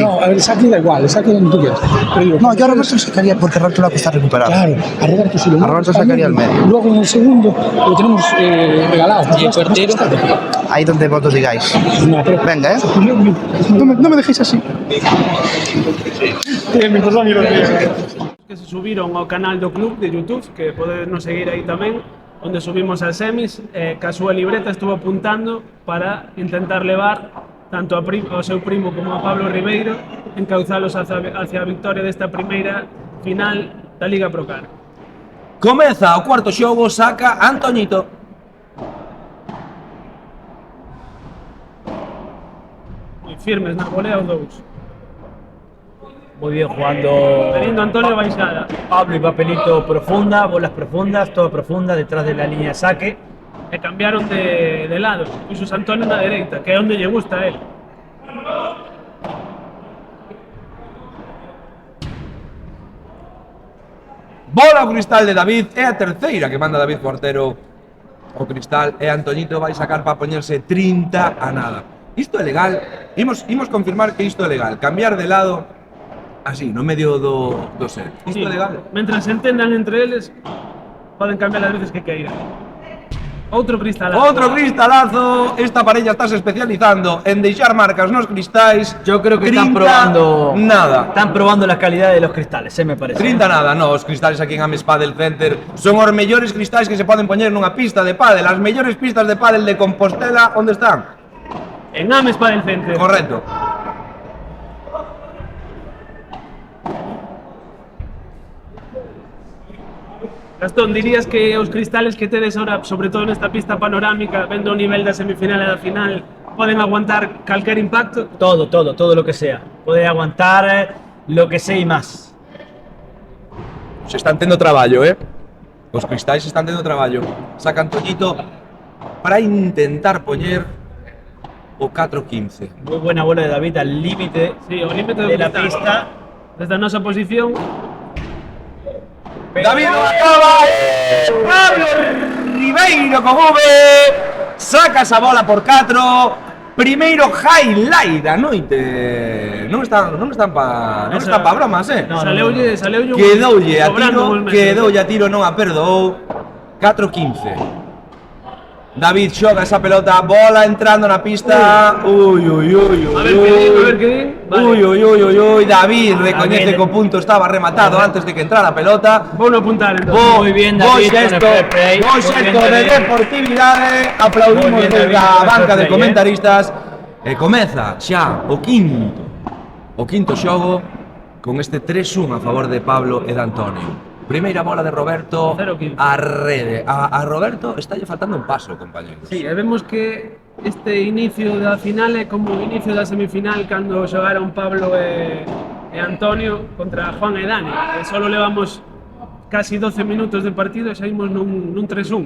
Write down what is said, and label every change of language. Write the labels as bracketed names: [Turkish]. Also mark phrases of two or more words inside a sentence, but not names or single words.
[Spanish] No, a ver, el saque da igual, el saque donde tú quieras. Pero digo, No, yo a Roberto lo sacaría porque Roberto lo va a costar recuperar. claro, a Roberto sí lo A Roberto sacaría al medio. Luego en el segundo lo tenemos regalado. ¿Y el portero? Ahí donde vosotros digáis. No, pero Venga, ¿eh? no me dejéis así. [Galician] Que se subiron ao canal do club de YouTube, que podedes seguir aí tamén, onde subimos as semis, que a súa libreta [Spanish] estuvo apuntando [Galician] para intentar levar tanto ao seu primo como a Pablo Ribeiro, encauzalos hacia a victoria desta primeira final da Liga Procar. Comeza o cuarto xogo, saca Antoñito. Moi firmes na volea os dous. [Spanish] Muy bien jugando Teniendo Antonio Baixada. Pablo y Papelito profunda, bolas profundas, todo profunda, detrás de la línea de saque. [Galician] E cambiaron de lado. Puxo Antonio na dereita, que é onde lle gusta a él. Bola ao cristal de David, é a terceira que manda David Portero o cristal, e Antoñito vai sacar para poñerse 30-0. Isto é legal, imos confirmar que isto é legal, cambiar de lado así, no medio do set. Isto é legal. Mentras se entendan entre eles, poden cambiar as veces que queiran. Outro cristalazo. Outro cristalazo, esta parella está se especializando en deixar marcas nos cristais. [Spanish] Yo creo que 30, están probando nada. Están probando la calidad de los cristales, me parece. [Galician] 30 nada, no, os cristales aquí en Ames Padel Center son os mellores cristais que se poden poñer nunha pista de pádel. As mellores pistas de pádel de Compostela, onde están? En Ames Padel Center. Correcto. Gastón, dirías que os cristales que tedes ahora, sobre todo nesta pista panorámica, vendo o nivel da semifinal e da final, poden aguantar calquer impacto? [Spanish] Todo lo que sea. Puede aguantar lo que sea y más. [Galician] Se están tendo traballo, Os cristais están tendo traballo. Saca Antoñito para intentar poñer o 4-15. [Spanish] Muy buena bola de David al límite [Galician] Sí, o límite [Spanish] de la cristal. [Galician] pista. Desde a nosa posición, [Spanish] David lo acaba, [Galician] Pablo Ribeiro con V, saca esa bola por 4, primeiro highlight da noite. Non están pa bromas, no, saleulle un Quedoulle a sobrando tiro, un metro. quedoulle a tiro, non a perdoou. 4-15. David xoga esa pelota, bola entrando na pista. Uy. A ver que din. Vale. Uy, David recoñece David. que o punto estaba rematado antes de que entrara a pelota. Vou no apuntar entonces. [Spanish] Muy bien, David, con el [English] fair play. [Galician] Bo [Spanish] Muy [Galician] xesto [Spanish] bien, [Galician] de [Spanish] David. [Galician] deportividade. Aplaudimos [Spanish] Muy bien, [Galician] desde [Spanish] David, [Galician] a [Spanish] con el [Galician] banca [Spanish] fair [Galician] de [Spanish] play, [Galician] comentaristas. E comeza xa o quinto xogo con este 3-1 a favor de Pablo e de Antonio. Primeira bola de Roberto 0-15. a rede. A Roberto estalle faltando un paso, compañeros. Sí, e vemos que este inicio da final é como o inicio da semifinal cando xogaron Pablo e Antonio contra Juan e Dani, que solo levamos casi 12 minutos de partido e xa imos nun 3-1.